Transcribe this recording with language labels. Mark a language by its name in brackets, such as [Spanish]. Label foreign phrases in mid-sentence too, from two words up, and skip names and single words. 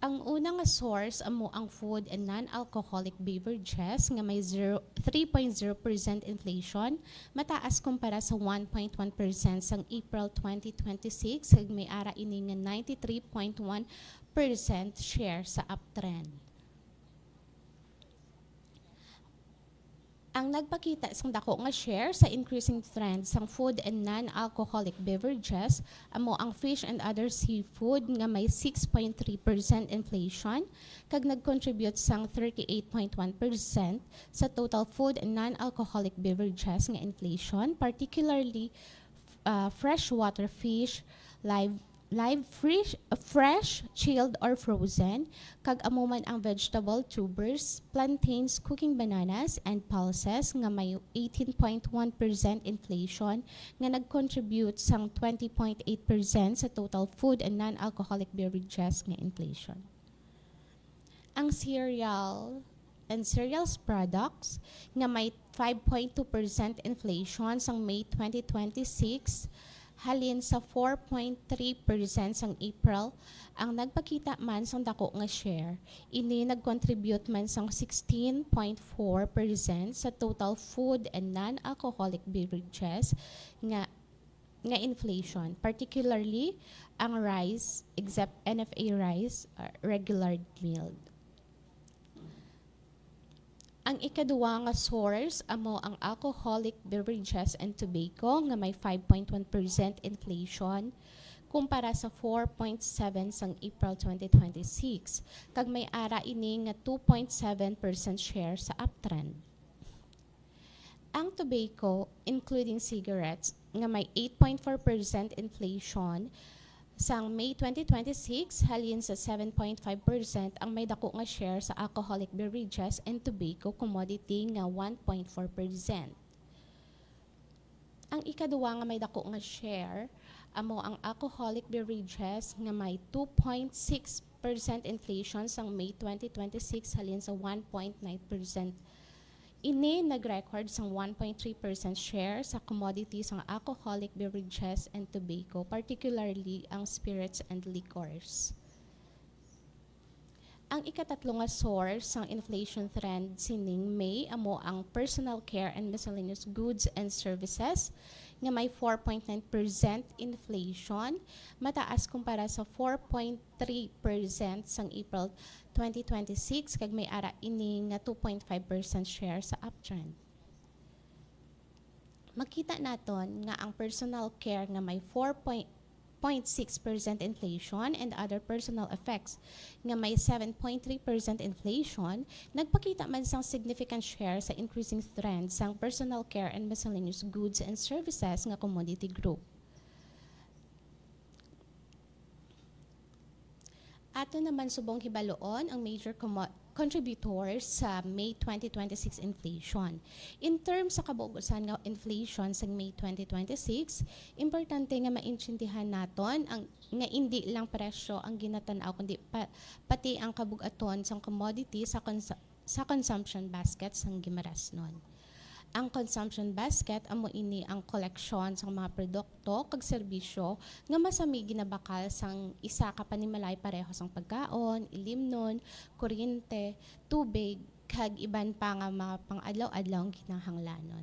[Hiligaynon] Ang unang nga source amo ang [English] food and non-alcoholic beverages [Hiligaynon] nga may 3.0% inflation, mataas kumpara sa 1.1% sang April 2026 kag may ara ini nga 93.1% share sa uptrend. Ang nagpakita sang dako nga share sa increasing trend sang [English] food and non-alcoholic beverages [Hiligaynon] amo ang [English] fish and other seafood [Hiligaynon] nga may 6.3% inflation kag nag-contribute sang 38.1% sa [English] total food and non-alcoholic beverages [Hiligaynon] nga inflation, [English] particularly freshwater fish, fresh, chilled or frozen, [Hiligaynon] kag amuman ang [English] vegetable tubers, plantains, cooking bananas, and pulses [Hiligaynon] nga may 18.1% inflation nga nag-contribute sang 20.8% sa [English] total food and non-alcoholic beverages [Hiligaynon] nga inflation. Ang [English] cereals products [Hiligaynon] nga may 5.2% inflation sang May 2026 halin sa 4.3% sang April, ang nagpakita man sang dako nga share, ini nag-contribute man sang 16.4% sa [English] total food and non-alcoholic beverages [Hiligaynon] nga inflation, particularly ang [English] rice, except NFA rice, regular milled. [Hiligaynon] Ang ikaduwa nga source amo ang [English] alcoholic beverages and tobacco [Hiligaynon] nga may 5.1% inflation kumpara sa 4.7 sang April 2026 kag may ara ini nga 2.7% share sa uptrend. Ang [English] tobacco including cigarettes [Hiligaynon] nga may 8.4% inflation sang May 2026 halin sa 7.5% ang may dako nga share sa [English] alcoholic beverages and tobacco commodity [Hiligaynon] nga 1.4%. Ang ikaduwa nga may dako nga share amo ang [English] alcoholic beverages [Hiligaynon] nga may 2.6% inflation sang May 2026 halin sa 1.9%. Ini nag-record sang 1.3% share sa commodities ng [English] alcoholic beverages and tobacco, [Hiligaynon] particularly ang [English] spirits and liquors. [Hiligaynon] Ang ikatatlo nga source ng inflation trend sining May amo ang [English] personal care and miscellaneous goods and services [Hiligaynon] nga may 4.9% inflation, mataas kumpara sa 4.3% sang April 2026 kag may ara ini nga 2.5% share sa uptrend. Makita naton nga ang [English] personal care [Hiligaynon] nga may 4.6% inflation and [English] other personal effects [Hiligaynon] nga may 7.3% inflation, nagpakita man sang [English] significant share [Hiligaynon] sa [English] increasing trend [Hiligaynon] sang [English] personal care and miscellaneous goods and services [Hiligaynon] nga [English] commodity group. [Hiligaynon] Ato naman subong hibaloon ang [English] major contributors [Hiligaynon] sa May 2026 inflation. [English] In terms [Hiligaynon] sa kabuusan nga inflation sa May 2026, importante nga maintindihan naton ang nga hindi lang presyo ang ginatanaw kundi pati ang kabugaton sang commodity sa consumption basket sang Guimaras nun. Ang consumption basket amo ini ang koleksyon sang mga produkto kag serbisyo nga masami ginabakal sang isa ka panimalay pareho sang pagkaon, ilimnon, kuryente, tubig kag iban pa nga mga pang-adlaw-adlaw kinahanglanon.